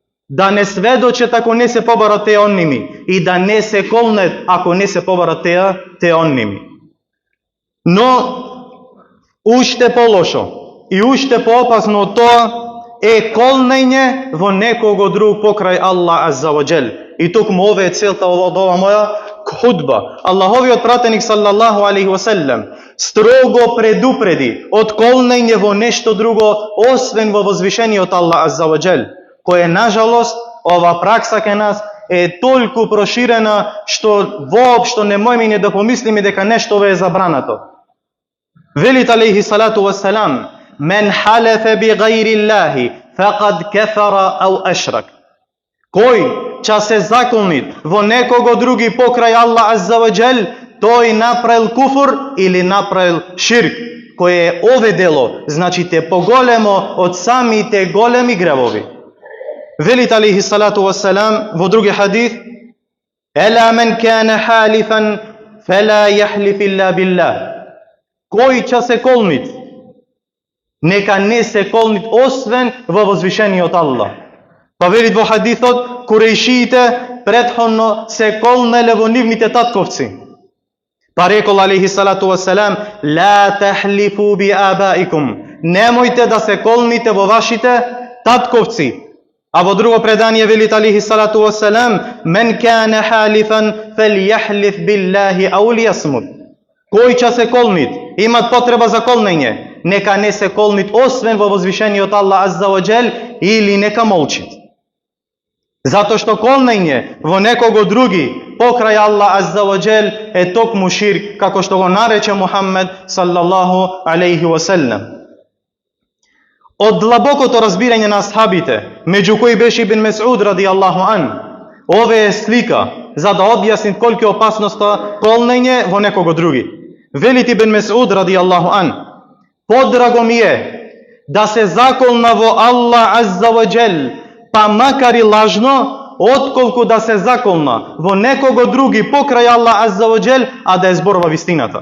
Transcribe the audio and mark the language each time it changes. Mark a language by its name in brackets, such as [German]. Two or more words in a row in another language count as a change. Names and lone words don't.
[Macedonian] да не сведочат ако не се побарат те онними и да не се колнет ако не се побарат те онними. Но уште полошо и уште поопасно од тоа е колнење во некого друг покрај [Arabic] الله عز وجل. [Macedonian] И токму ове е целта од ова моја худба. Аллаховиот пратеник [Arabic] صلى الله عليه وسلم [Macedonian] строго предупреди од колнење во нешто друго освен во возвишениот [Arabic] الله عز وجل, [Macedonian] кој нажалост ова пракса кај нас е толку проширена што воопшто не можеме ни да помислиме дека нешто е забрането. Велит [Arabic] عليه الصلاة والسلام: "من حلف بغير الله فقد كفر أو أشرك." [Macedonian] Кој ќе се заколни во некого други покрај [Arabic] الله عز وجل, [Macedonian] тој направил куфур или направил ширк, кој е ове дело, значи те поголемо од самите големи гревови. Велит [Arabic] عليه الصلاة والسلام [Macedonian] во други хадис: [Arabic] "ألا من كان حالفا فلا يحلف إلا بالله." [Macedonian] Кој ќе се колнит, нека не се колнит освен во возвишениот Аллах. Па велит во хадисот, курејшиите претходно се колнеле во нивните татковци. Па рекол [Arabic] عليه الصلاة والسلام: "لا تحلفوا بآبائكم." [Macedonian] Немојте да се колните во вашите татковци. А во друго предание велит [Arabic] عليه الصلاة والسلام: "من كان حالفا فليحلف بالله أو ليصمت." [Macedonian] Кој ќе се колнит, имат потреба за колнење, нека не се колнит освен во возвишениот [Arabic] الله عز وجل [Macedonian] или нека молчит. Затоа што колнење во некого други покрај [Arabic] الله عز وجل [Macedonian] е токму ширк, како што го нарече Мухаммед [Arabic] صلى الله عليه وسلم. [Macedonian] Од длабокото разбирање на асхабите, меѓу кои беше Ибн Месуд [Arabic] رضي الله عنه, [Macedonian] ове е слика за да објасни колку е опасноста колнење во некого други. Велит Ибн Месуд [Arabic] رضي الله عنه: [Macedonian] "Подраго ми е да се заколна во [Arabic] الله عز وجل, [Macedonian] па макар и лажно, отколку да се заколна во некого други покрај [Arabic] الله عز وجل, [Macedonian] а да ја зборува вистината."